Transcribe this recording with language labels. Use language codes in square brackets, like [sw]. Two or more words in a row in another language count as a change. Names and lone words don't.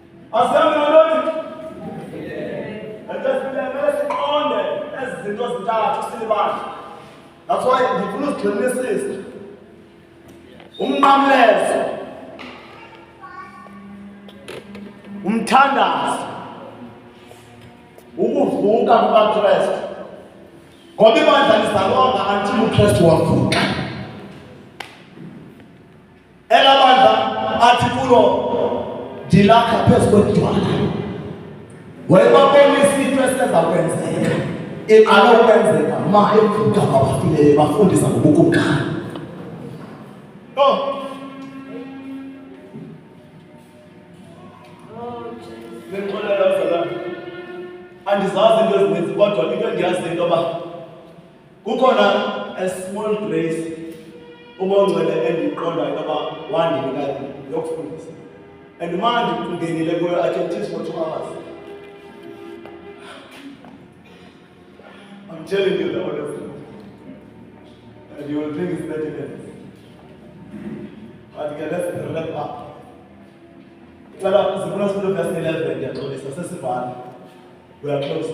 [xh] Asihambe nantoni? Kumele siqonde ezi zinto zintathu silibandla. [en] That's why [xh] ngifuna uzigxinisisa. Umnqamlezo, umthandazo, ukuvuka kukaKristu. Ngoba ibandla lizalwanga until uKristu wavuka. Elabandla athi kulo ndilakha phezu kwedwala. Wayebabona izinto eseza kwenzeka. Iqala ukwenzeka ma evuka kwabafileyo bafundisa ngobukumkani. Ngixolela uzalwane. Andizazi into ezininzi kodwa into endiyazi into yoba kukhona [en] a small grace [xh] uma ungcwele endiyiqondayo into yoba wandinika yokufundisa. And ma ndingenile kuyo, [en] I can teach for 2 hours. I'm telling you the honest truth. And you will think it's 30 minutes. But let's wrap up. Verse 11, we are close.